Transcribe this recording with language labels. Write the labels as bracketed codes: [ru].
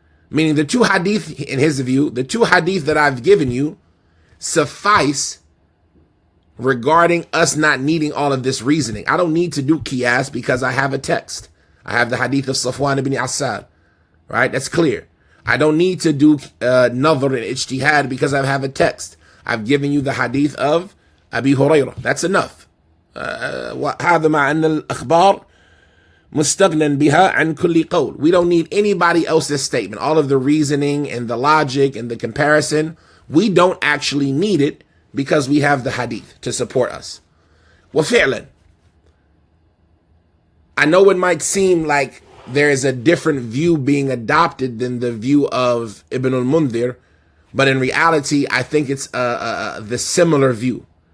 [en] Meaning the two hadith, in his view, the two hadith that I've given you suffice regarding us not needing all of this reasoning. I don't need to do qiyas because I have a text. I have the hadith of Safwan ibn Asad, right? That's clear. I don't need to do nadhr and ijtihad because I have a text. I've given you the hadith of Abi Hurairah. That's enough. [ar] هذا مع أن الأخبار مستغنى بها عن كل قول. [en] We don't need anybody else's statement. All of the reasoning and the logic and the comparison, we don't actually need it because we have the hadith to support us. وفعلا, I know it might seem like there is a different view being adopted than the view of Ibn al-Mundhir, but in reality, I think it's the similar view.